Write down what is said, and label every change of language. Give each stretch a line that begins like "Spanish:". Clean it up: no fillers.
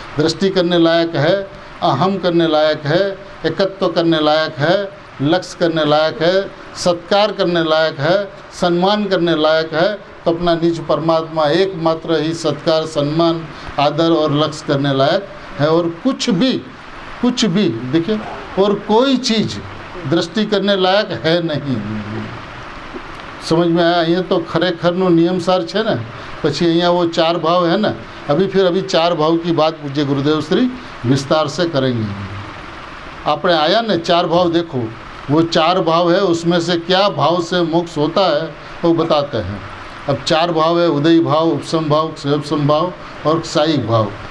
Hindi: दृष्टि करने लायक है, अहम करने लायक है, एकत्व करने लायक है, लक्ष्य करने लायक है, सत्कार करने लायक है, सम्मान करने लायक है। तो अपना निज परमात्मा एकमात्र ही सत्कार, सम्मान, आदर और लक्ष्य करने लायक है। और कुछ भी देखिए, और कोई चीज़ दृष्टि करने लायक है नहीं। समझ में आया? ये तो
Gujarati: खरेखरનો નિયમસાર છે ને। પછી અહીંયા
Hindi: वो चार भाव है ना, अभी चार भाव की बात पूज्य गुरुदेव श्री विस्तार से करेंगे। आपने आया ना चार भाव, देखो वो चार भाव है, उसमें से क्या भाव से मोक्ष होता है वो बताते हैं। अब चार भाव है, उदय भाव, उपसम भाव, क्षयोपसम भाव और क्षयिक भाव।